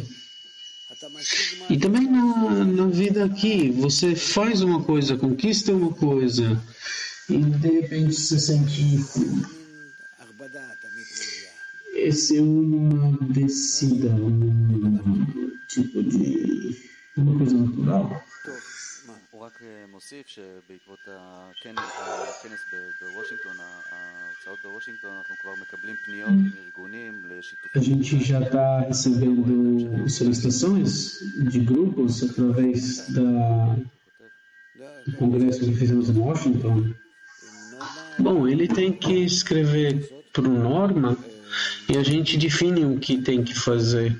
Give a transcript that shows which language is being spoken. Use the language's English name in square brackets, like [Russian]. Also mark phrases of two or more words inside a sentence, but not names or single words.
[Portuguese] E também na vida aqui, você faz uma coisa, conquista uma coisa, e de repente se sente... Essa é uma descida, tipo de... uma coisa natural. [Hebrew] הוא רק מוסיף שבעקבות הכנס בוושינגטון, ההרצאות בוושינגטון, אנחנו כבר מקבלים פניות מארגונים לשיתוף. [Portuguese] A gente já está recebendo solicitações de grupos através do congresso que fizemos em Washington. Bom, ele tem que escrever por norma e a gente define o que tem que fazer.